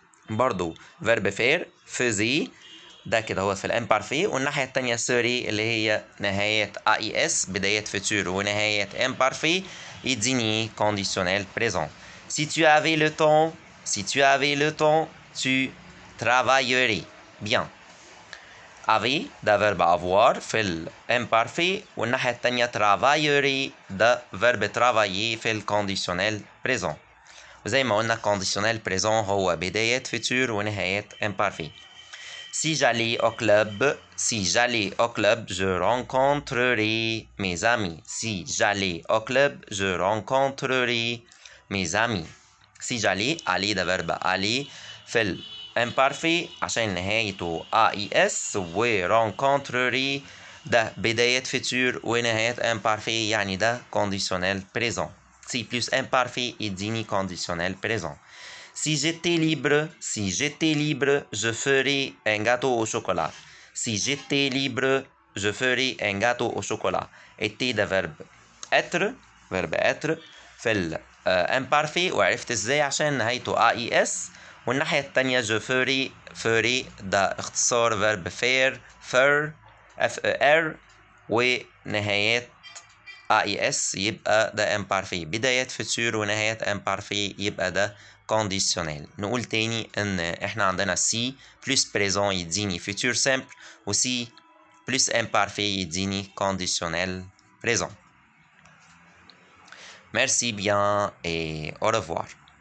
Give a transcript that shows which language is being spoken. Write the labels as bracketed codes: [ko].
[ar] برضو verbe faire faisait ده كده هو في الامبارفي والناحية التانية سوري اللي هي نهاية AIS بداية futur ونهاية imparfait يديني conditionnel présent. [fr] Si tu avais le temps tu travaillerais. Bien. [ar] avait ده verbe avoir في الامبارفي والناحية التانية travaillerait ده verbe travailler في الكونديشنال présent. وزي ما قلنا conditionnel présent هو بداية futur ونهاية imparfait. [fr] Si j'allais au club, je rencontrerais mes amis. Si j'allais au club, je rencontrerais mes amis. [ar] Si j'allais, aller ده verbe aller في الامبارفي عشان نهايته AIS و rencontrerai ده بداية futur ونهاية imparfait يعني ده conditionnel présent. [fr] Si plus imparfait يديني conditionnel présent. Si j'étais libre, je ferais un gâteau au chocolat. Si j'étais libre, je ferais un gâteau au chocolat. [ar] était ده verbe être في الامبارفي وعرفت ازاي عشان نهايته AIS والناحية التانية je ferais ده اختصار verb faire FER ونهايات AIS يبقى ده imparfait بدايات futur ونهايات imparfait يبقى ده conditionnel. نقول تاني ان احنا عندنا [fr] si plus présent [ar] يديني [fr] futur simple و si plus imparfait يديني conditionnel présent. Merci bien et au revoir.